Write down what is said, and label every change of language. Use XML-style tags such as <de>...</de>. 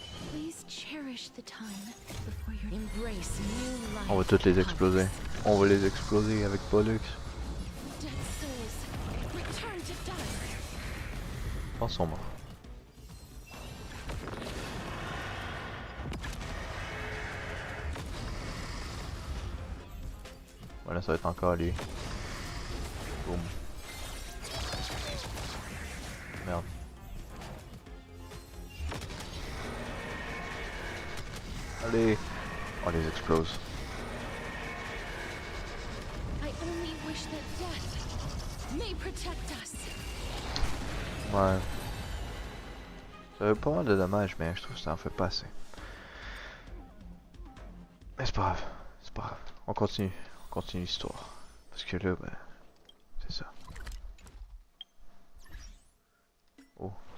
<en>Please cherish the time before you embrace new life.</en> <fr>On va toutes les exploser. On va les exploser avec Pollux.</fr> <en>Dead souls, return to dust.</en> <fr>Je pense qu'ils sont morts. Voilà, ça va être encore lui. Boum. Merde. Allez. On les explose.</fr> <en>I only wish that death may protect us.</en> <fr>Ouais. Ça fait pas mal de dommages, mais je trouve que ça en fait pas assez. Mais c'est pas grave. C'est pas grave. On continue. On continue l'histoire. Parce que là, ben... C'est ça. Oh.</fr>